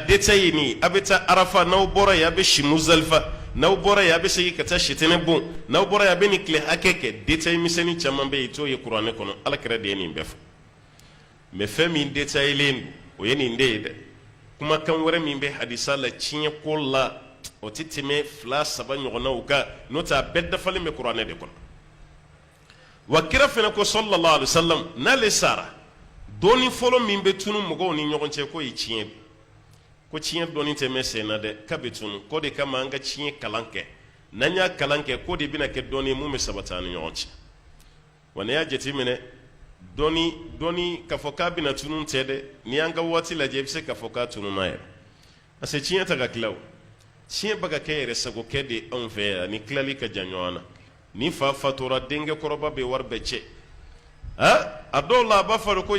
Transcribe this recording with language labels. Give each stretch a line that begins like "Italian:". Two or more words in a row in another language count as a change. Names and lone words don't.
Bambara: détaillé ni a bɛ taa arafa n'aw bɔra yen a bɛ si muzalifa n'aw bɔra yen a bɛ segin ka taa sitɛnɛ bon n'aw bɔra yen a bɛ nin tile hakɛ kɛ détail misɛnnin caman bɛ yen i t'o ye kuranɛ kɔnɔ ala kira de ye nin bɛɛ fɔ mais fɛn min détaillélen don o ye nin de ye dɛ kumakan wɛrɛ min bɛ hadisa la tiɲɛ ko la o tɛ tɛmɛ 2 3 ɲɔgɔnnaw kan n'o tɛ a bɛɛ dafalen bɛ kuranɛ de kɔnɔ wa kira fana ko
Arabic: صلى الله عليه وسلم
Bambara: n'ale sara dɔɔni fɔlɔ min bɛ tunu mɔgɔw ni ɲɔgɔn cɛ ko ye tiɲɛ ko tiɲɛ dɔɔni tɛ mɛn sen na dɛ k'a bɛ tunu ko de kama an ka tiɲɛ kalan kɛ n'an y'a kalan kɛ ko de bɛna kɛ dɔɔni mun bɛ sabati an ni ɲɔgɔn cɛ wa n'i y'a jateminɛ dɔɔni k'a fɔ k'a bɛna tunu tɛ dɛ n'i y'an ka waati lajɛ i bɛ se k'a fɔ k'a tununa yɛrɛ
French: parce que
Bambara: tiɲɛ tɛ ka tila o tiɲɛ bɛ ka kɛ yɛrɛ sagokɛ de anw fɛ yan ni tilali ka jan ɲɔgɔn na ni fa fatura denkɛ kɔrɔba bɛ wari bɛɛ cɛ a dɔw la a b'a fɔ ko